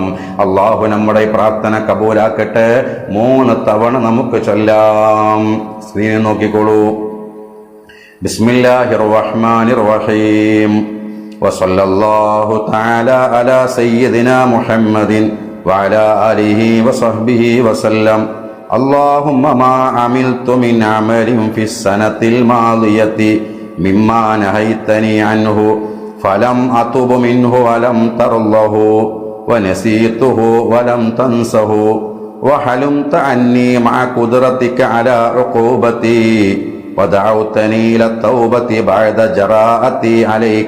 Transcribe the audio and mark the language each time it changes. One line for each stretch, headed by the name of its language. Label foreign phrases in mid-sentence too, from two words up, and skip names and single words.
Malayalam: അള്ളാഹു നമ്മുടെ ഈ പ്രാർത്ഥന കബൂലാക്കട്ടെ. 3 തവണ നമുക്ക് ചൊല്ലാം. സ്ക്രീനിൽ നോക്കിക്കോളൂ.
Arabic: بسم الله الرحمن الرحيم. وصلى الله تعالى على سيدنا محمد وعلى آله وصحبه وسلم. اللهم ما عملت من عمل في السنة الماضية مما نهيتني عنه فلم أتب منه ولم ترضه ونسيته ولم تنسه وحلمت عني مع قدرتك على عقوبتي ودعوتني إلى التوبة بعد جراءتي عليك.